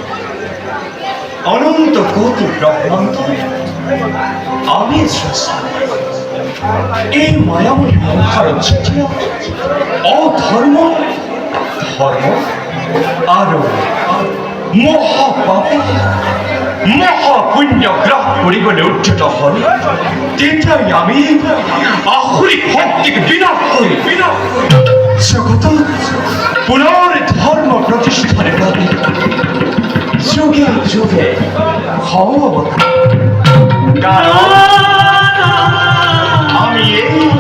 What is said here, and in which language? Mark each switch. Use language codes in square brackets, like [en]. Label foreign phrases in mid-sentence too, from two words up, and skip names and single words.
[as] অনন্ত কোটি ব্রহ্মাণ্ড আমি স্রষ্টা এই মায়াময় সংসার যেতিয়া অধর্ম ধর্ম আৰু মহাপাপে মহাপুণ্য গ্ৰাস কৰিবলৈ উদ্যত হল তেতিয়াই আমি আসুৰিক শক্তিক বিনাশ কৰি জগতত পুনৰ ধৰ্ম প্ৰতিষ্ঠাৰ বাবে যুগে যুগে হব কাৰণ আমি এই